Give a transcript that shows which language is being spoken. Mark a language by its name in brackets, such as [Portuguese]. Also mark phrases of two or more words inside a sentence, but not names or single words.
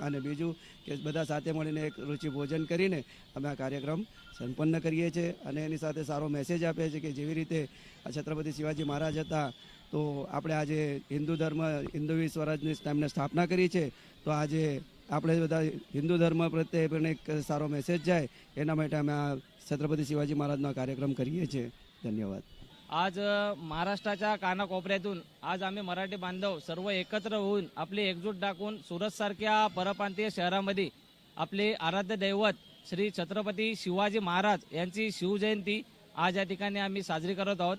[Gujarati] અને બીજું કે બધા સાથે મળીને એક રુચિ ભોજન કરીને અમે આ કાર્યક્રમ સંપન્ન કરીએ છીએ અને એની સાથે સારો મેસેજ આપે છે કે જેવી રીતે છત્રપતિ શિવાજી મહારાજ હતા તો આપણે આજે હિન્દુ સ્વરાજની ટાઈમને સ્થાપના કરી છે, તો આજે આપણે બધા હિન્દુ ધર્મ પ્રત્યે પણ એક સારો મેસેજ જાય એના માટે અમે આ छत्रपती शिवाजी महाराजનો कार्यक्रम કરીએ છીએ। धन्यवाद। [Marathi] आज महाराष्ट्राच्या कानाकोपऱ्यातून आज आम्ही मराठी बांधव सर्व एकत्र होऊन आपली एकजूट दाखवून सुरतसारख्या परप्रांतीय शहरामध्ये आपले आराध्य दैवत श्री छत्रपती शिवाजी महाराज यांची शिवजयंती आज या ठिकाणी आम्ही साजरी करत आहोत।